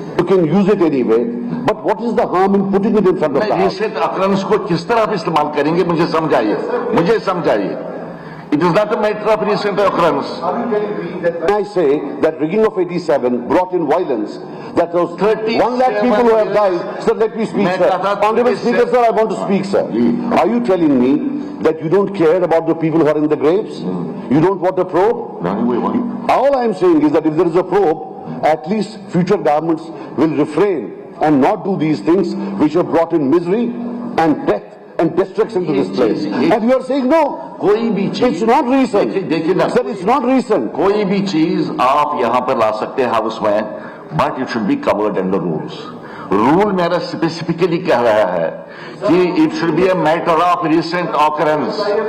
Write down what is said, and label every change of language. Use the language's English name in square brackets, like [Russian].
[English] You can use it anyway, but what is the harm in putting it in front of the house? [Hindi] Recent अक्रंस को किस तरह आप इस्तेमाल करेंगे मुझे समझाइए [English] It is not a matter of recent occurrence. When I say that rigging of 87 brought in violence, that those 1 lakh people who have died, sir, let me speak, sir. Honorable Speaker, sir, I want to speak, sir. Are you telling me that you don't care about the people who are in the graves? You don't want a probe? All I am saying is that if there is a probe, at least future governments will refrain and not do these things which have brought in misery and death and destruction to this place. And you are saying no. [Hindi] कोई भी चीज [English] It's not recent. [Hindi] देखिए ना [English] Sir, it's not recent. [Hindi] कोई भी चीज आप यहाँ पर ला सकते हैं हाउस में [English] but it should be covered under rules [Hindi] rule मेरा स्पेसिफिकली कह रहा है कि [English] it should be a matter of recent occurrence